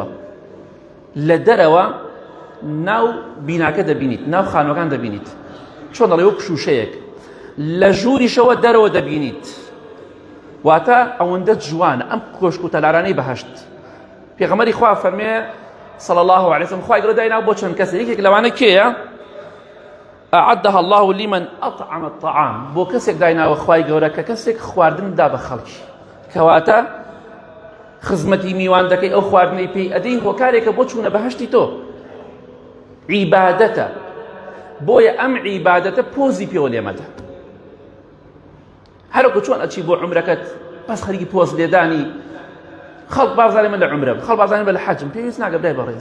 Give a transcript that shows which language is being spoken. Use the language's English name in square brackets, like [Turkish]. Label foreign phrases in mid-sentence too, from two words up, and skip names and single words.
[Central Kurdish] لە دەرەوە ناو بیناکە دەبینیت، ناو خانوەکان دەبینیت، چۆن دەڵێ وەک شوشەیەک. لە ژووریشەوە دەرەوە دەبینیت. واتە ئەوەندە جوانە ئەم کۆشک و تەلارانەی بەهەشت. پێغەمبەری خوا فەرمێ [Arabic] صلی الله عليه وسلم [Central Kurdish] خوای گەورە دایناو بۆ چەند کەسێک. یەکێک لەوانە کێیە؟ [Arabic] أعدها الله لمن أطعم الطعام. [Central Kurdish] بۆ کەسێک دایناوە خوای گەورە کە کەسێک خواردن دا بە خەڵکی، کەواتە خزمەتی میوان دەکەی، ئەو خواردنەی پێی ئەدەی، هۆکارێکە بۆ چوونە بەهەشتی تۆ. عیبادەتە، بۆیە ئەم عیبادەتە پۆزی پێوە لێمەدە. هەروەکو چۆن ئەچی بۆ عومرەکەت بەس خەریکی پۆز لێدانی، خەڵک بازانێ من لە عومرەم، خەڵک بازانێ من لە حەجم، پێویست ناکە برای بەڕێز.